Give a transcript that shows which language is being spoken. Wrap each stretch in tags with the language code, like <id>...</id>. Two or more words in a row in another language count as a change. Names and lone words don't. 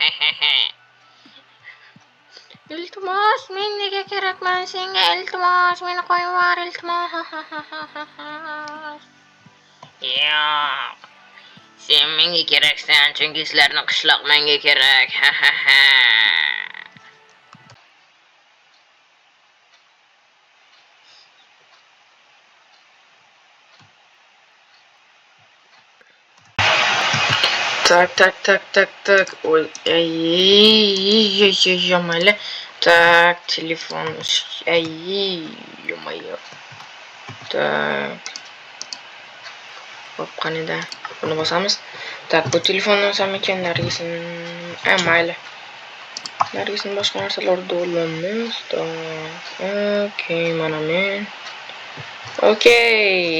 <uz>Iltimos, men nega kerakman senga? Iltimos, meni qo'yib yubor, iltimos. Yo'q. Sen menga keraksan, chunki sizlarning qishloq menga kerak.</uz> <ru>Так. Ой, ё-моё. Так, телефон. Ё-моё. Так.</ru> <uz>Hop, qanida? Buni bosamiz. Так, bu telefonni olsam ekan, Nargisni. Mayli. Nargisni boshqa narsalarda olamiz. Okey, mana men. Okey.</uz>